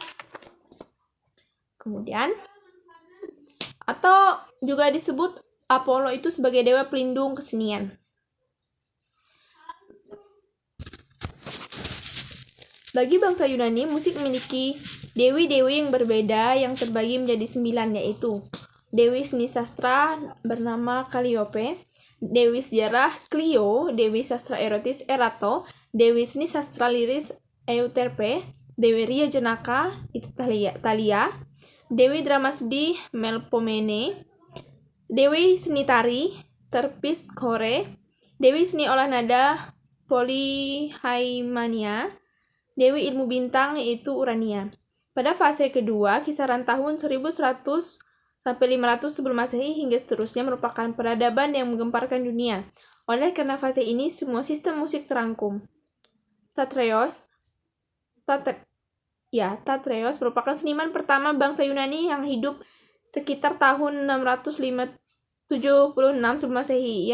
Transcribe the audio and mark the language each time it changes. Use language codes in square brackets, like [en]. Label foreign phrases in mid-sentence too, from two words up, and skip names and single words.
[id] Kemudian, atau juga disebut Apollo itu sebagai dewa pelindung kesenian. Bagi bangsa Yunani, musik memiliki dewi-dewi yang berbeda yang terbagi menjadi 9, yaitu dewi seni sastra bernama Calliope, dewi sejarah Clio, dewi sastra erotis Erato, dewi seni sastra liris Euterpe, dewi ria jenaka itu Thalia, dewi drama sedih Melpomene, dewi seni tari Terpsichore, dewi seni olah nada Polyhaemania, dewi ilmu bintang yaitu Urania. Pada fase kedua, kisaran tahun 1100 sampai 500 sebelum Masehi hingga seterusnya merupakan peradaban yang menggemparkan dunia. Oleh karena fase ini, semua sistem musik terangkum. Tatreos merupakan seniman pertama bangsa Yunani yang hidup sekitar tahun 676 sebelum Masehi.